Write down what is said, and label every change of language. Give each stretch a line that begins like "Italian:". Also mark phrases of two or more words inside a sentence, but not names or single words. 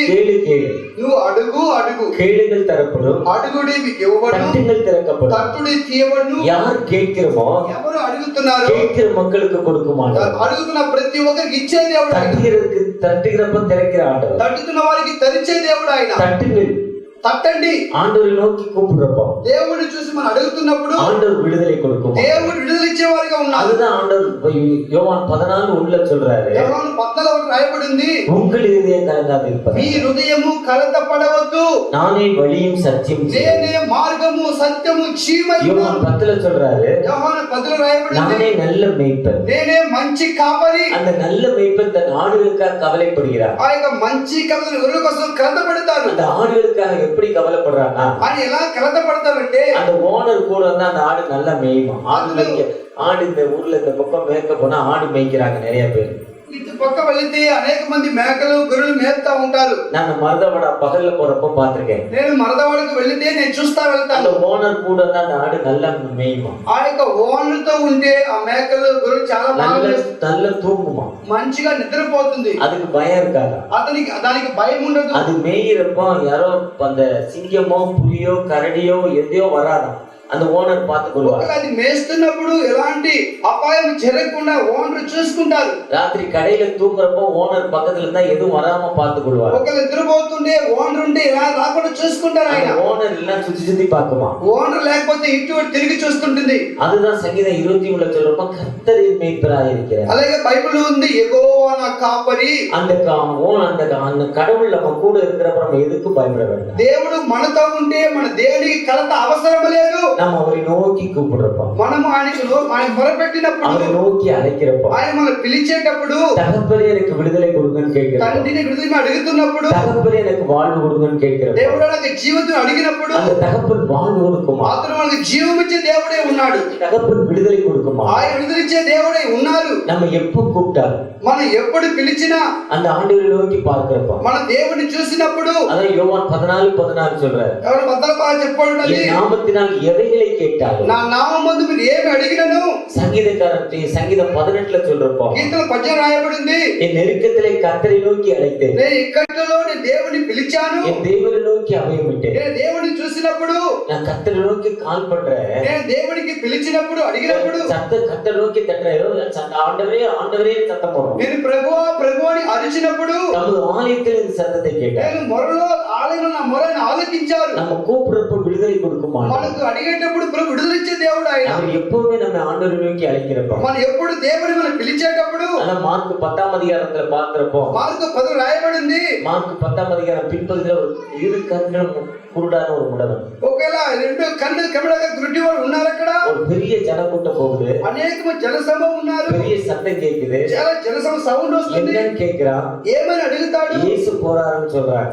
Tamil: கேளு கேளு,
Telugu: నువ్వు అడుగు అడుగు,
Tamil: கேளுங்கள் தரப்படும்,
Telugu: అడుగుడి మీకు ఇవ్వబడును,
Tamil: தட்டுங்கள் திறக்கப்படும்.
Telugu: తట్టుడి తీయబడును.
Tamil: யார் கேட்கிறோமோ
Telugu: ఎవరు అడుగుతున్నారు,
Tamil: கேட்கிற மக்களுக்கு கொடுக்கும் ஆண்டவர்.
Telugu: అడుగుతున్న ప్రతి ఒక్కరికి ఇచ్చే దేవుడు ఆయన.
Tamil: தட்டுகிறப்ப திறக்கிற ஆண்டவர்.
Telugu: తట్టుతున్న వారికి తెరిచే దేవుడు ఆయన.
Tamil: தட்டுங்கள்,
Telugu: తట్టండి.
Tamil: ஆண்டவரை நோக்கி கூப்பிடுறப்போ
Telugu: దేవుడిని చూసి మనం అడుగుతున్నప్పుడు
Tamil: ஆண்டவர் விடுதலை கொடுக்கும்.
Telugu: దేవుడు విడుదల ఇచ్చేవారుగా ఉన్నారు.
Tamil: அதுதான் ஆண்டவர் யோவான் 14:1 சொல்றாரு.
Telugu: యోహాను 14 రాయబడింది,
Tamil: உங்கள் இதயம் கலங்காதிருப்பது,
Telugu: మీ హృదయము కలతపడవద్దు,
Tamil: நானே வழியும் சத்தியம்
Telugu: నేనే మార్గము సత్యము జీవము.
Tamil: யோவான் 10 சொல்றாரு.
Telugu: యోహాను 10 రాయబడింది,
Tamil: நானே நல்ல மேய்ப்பன்.
Telugu: నేనే మంచి కాపరి.
Tamil: அந்த நல்ல மேய்ப்பன் தன் ஆடுகளுக்காக கவலைப்படுகிறார்.
Telugu: ఆ యొక్క మంచి కాపరి గొర్రెల కోసం కలతపడతారు.
Tamil: அந்த ஆடுகளுக்காக எப்படி கவலைப்படுறானா,
Telugu: ఆయన ఎలా కలతపడతారంటే,
Tamil: அந்த ஓனர் கூட வந்து அந்த ஆடு நல்லா மேயுமா. ஆடு இந்த ஊர்ல இந்த பக்கம் மேய்க்க போனா ஆடு மேய்க்கிறாங்க நிறைய பேர்.
Telugu: ఇటు పక్క వెళితే అనేక మంది మేకలు గొర్రెలు మేపుతా ఉంటారు.
Tamil: நான் மருதவட பகல்ல போறப்ப பாத்திருக்கேன்.
Telugu: నేను మరదవాడకు వెళితే నేను చూస్తా
Tamil: அந்த
Telugu: వెళ్తాను.
Tamil: ஓனர் கூட வந்து அந்த ஆடு நல்லா மேயுமா.
Telugu: ఆ యొక్క ఓనర్ తో ఉంటే ఆ మేకలు గొర్రెలు చాలా బాగా
Tamil: நல்ல தூங்குமா.
Telugu: మంచిగా నిద్రపోతుంది.
Tamil: அதுக்கு பயம் இருக்காதா?
Telugu: దానికి భయం ఉండదు.
Tamil: அது மேயிறப்போ யாரோ அந்த சிங்கமோ புலியோ கரடியோ எதையோ வராதான். அந்த ஓனர் பார்த்து கொள்வார்.
Telugu: అది మేస్తున్నప్పుడు ఎలాంటి అపాయం జరగకుండా ఓనర్ చూసుకుంటారు.
Tamil: ராத்திரி கடையில தூங்குறப்போ ஓனர் பக்கத்துல இருந்தா எதுவும் வராம பார்த்து கொள்வார்.
Telugu: ఒకళ్ళు నిద్రపోతుంటే ఓనర్ ఉంటే ఇలా రాకుండా చూసుకుంటారు. ఆయన
Tamil: ஓனர் எல்லாம் சுத்தி சுத்தி பார்க்குமா.
Telugu: ఓనర్ లేకపోతే ఇటు తిరిగి చూస్తుంటుంది.
Tamil: அதுதான் சங்கீதம் 23 சொல்றப்ப கர்த்தரின் மேய்ப்பராய் இருக்கிறார்.
Telugu: అలాగే బైబిల్ ఉంది, యెహోవా నా కాపరి.
Tamil: அந்த கடவுள் நம்ம கூட இருக்கிறப்ப நம்ம எதுக்கு பயப்பட வேண்டாம்.
Telugu: దేవుడు మనతో ఉంటే మన దేవునికి కలత అవసరం లేదు.
Tamil: நம்ம அவரை நோக்கி கூப்பிடுறப்ப,
Telugu: మనం ఆయనకు మొరపెట్టినప్పుడు,
Tamil: அவரை நோக்கி அழைக்கிறப்ப,
Telugu: ఆయన మనం పిలిచేటప్పుడు,
Tamil: தகப்பனே எனக்கு விடுதலை கொடுங்கன்னு கேட்கிறப்ப,
Telugu: తండ్రిని విడుదల అడుగుతున్నప్పుడు,
Tamil: தகப்பனே எனக்கு வாழ்வு கொடுங்கன்னு கேட்கிறப்ப,
Telugu: దేవుడు నాకు జీవితం అడిగినప్పుడు,
Tamil: அந்த தகப்பன் வாழ்வு கொடுக்குமா.
Telugu: అతను మనకు జీవం ఇచ్చే దేవుడే ఉన్నాడు.
Tamil: தகப்பன் விடுதலை கொடுக்குமா.
Telugu: ఆయన విడుదల ఇచ్చే దేవుడే ఉన్నారు.
Tamil: நம்ம எப்ப கூப்பிட்டாலும்,
Telugu: మనం ఎప్పుడు పిలిచినా,
Tamil: அந்த ஆண்டவரை நோக்கி பார்க்கிறப்ப,
Telugu: మన దేవుని చూసినప్పుడు,
Tamil: அதான் யோவான் 14:14 சொல்றாரு.
Telugu: ఎవరు భద్రపా చెప్పాడు,
Tamil: என் நாமத்தினால் எதை எவைகளை கேட்டாலும்
Telugu: నా నామమందు మీరు ఏమి అడిగినను
Tamil: சங்கீதம் 18 சொல்றப்போ
Telugu: కీర్తన 10 రాయబడింది.
Tamil: என் நெருக்கத்திலே கர்த்தரை நோக்கி அழைத்தேன்,
Telugu: నేను ఇక్కట్లో దేవుని పిలిచాను.
Tamil: என் தேவனை நோக்கி அபயமிட்டேன்.
Telugu: నేను దేవుని చూసినప్పుడు,
Tamil: நான் கர்த்தரை நோக்கி கால் பண்றேன்,
Telugu: నేను దేవునికి పిలిచినప్పుడు అడిగినప్పుడు,
Tamil: கர்த்தரை நோக்கி தட்டுறேன், ஆண்டவரே ஆண்டவரே சத்தம் போடுறோம்.
Telugu: నేను ప్రభువా ప్రభువా అని అరిచినప్పుడు
Tamil: நமது ஆலயத்தில் இந்த சத்தத்தை கேட்டேன்.
Telugu: నేను మొరలో ఆలయంలో నా మొరను ఆలకించారు.
Tamil: நம்ம கூப்பிடுறப்ப விடுதலை கொடுக்குமா?
Telugu: మనకు అడిగేటప్పుడు ప్రభు విడుదలిచ్చే దేవుడు ఆయన.
Tamil: அவர் எப்பவுமே நம்ம ஆண்டவரை நோக்கி அழைக்கிறப்போ,
Telugu: మనం ఎప్పుడు దేవుని మనం పిలిచేటప్పుడు,
Tamil: ஆனா மார்க் 10ஆம் அதிகாரத்துல பார்க்கிறப்போ,
Telugu: మార్కు 10 రాయబడింది.
Tamil: மார்க் 10ஆம் அதிகாரம் பின்பகுதியில ஒரு இரு கண்களும் குருடான ஒரு முடவன்,
Telugu: ఒకవేళ రెండు కళ్ళు కమిడగా గుడ్డివాడు ఉన్నారు అక్కడ.
Tamil: ஒரு பெரிய ஜனக்கூட்டம் போகுது,
Telugu: అనేక జనసమూహం ఉన్నారు,
Tamil: பெரிய சத்தம் கேக்குது,
Telugu: చాలా జనసమూహం సౌండ్ వస్తుంది.
Tamil: என்னன்னு கேக்குறான்,
Telugu: ఏమని అడుగుతాడు?
Tamil: இயேசு போறாருன்னு சொல்றாங்க.